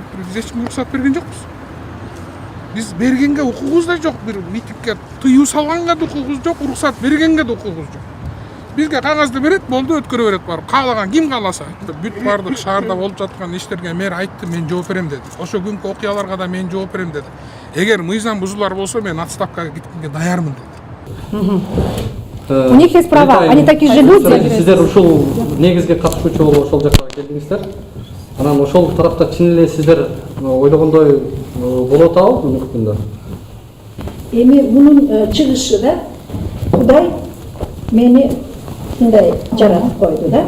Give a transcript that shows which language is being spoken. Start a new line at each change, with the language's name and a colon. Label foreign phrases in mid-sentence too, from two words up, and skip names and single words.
Kyrgyz: Биз эч кимге уруксат берген жокпуз. Биз бергенге укугубуз да жок, бир митингге тыюу салганга да укугубуз жок, уруксат бергенге да укугубуз жок. Бизге кагазды берет, болду, өткөрө берет барып. Каалаган ким кааласа. Бүт бардык шаарда болуп жаткан иштерге мэр айтты, мен жооп берем деди. Ошо күнкү окуяларга да мен жооп берем деди. Эгер мыйзам бузулар болсо, мен отставкага кеткенге даярмын деди.
Russian: У них есть права, они такие же люди.
Kyrgyz: Сиздер ушул негизги катышуучу болуп ошол жака келдиңиздер. Анан ошол тарапта чын эле сиздер ойлогондой болот атабы мүмкүндө? Эми мунун чыгышы да Кудай мени мындай жаратып койду да.